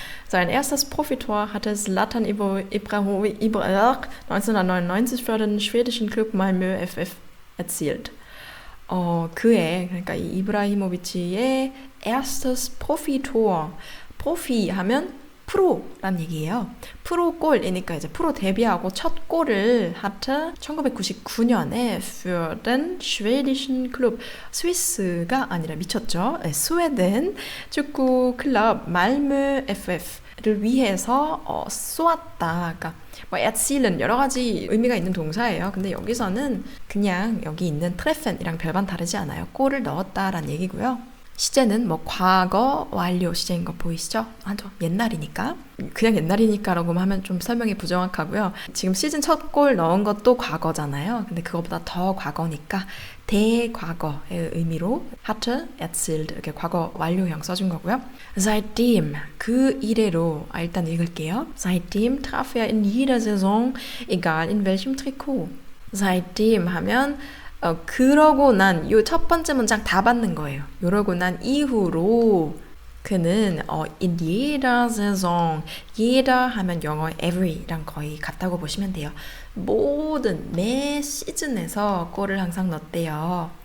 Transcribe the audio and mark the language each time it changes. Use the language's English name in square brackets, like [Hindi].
[German] Sein erstes Profitor hatte Zlatan Ibrahimovic 1999 für den schwedischen Club Malmö FF erzielt. [Korean] 그의, 그러니까 이 이브라히모비치의 [German] erstes Profitor, [Korean] 프로피 하면 프로란 얘기예요. 프로골이니까 이제 프로 데뷔하고 첫 골을 hatte 1999년에 [German] für den schwedischen Club, [Korean] 스위스가 아니라 미쳤죠. 네, 스웨덴 축구 클럽 말무 FF를 위해서 쏘았다. 그러니까 뭐 erzielen 여러 가지 의미가 있는 동사예요. 근데 여기서는 그냥 여기 있는 treffen이랑 별반 다르지 않아요. 골을 넣었다라는 얘기고요. 시제는 뭐 과거 완료 시제인 거 보이시죠? 아주 옛날이니까. 그냥 옛날이니까라고 하면 좀 설명이 부정확하고요. 지금 시즌 첫 골 넣은 것도 과거잖아요. 근데 그것보다 더 과거니까 대과거의 의미로 hatte erzielt 이렇게 과거 완료형 써준 거고요. Seitdem 그 이래로 일단 읽을게요. [German] Seitdem traf er in jeder Saison egal in welchem Trikot. [Korean] Seitdem 하면 그러고 난 요 첫 번째 문장 다 받는 거예요. 이러고 난 이후로 그는 [German] in jeder Saison, [Korean] jeder 하면 영어 every랑 거의 같다고 보시면 돼요. 모든 매 시즌에서 골을 항상 넣었대요.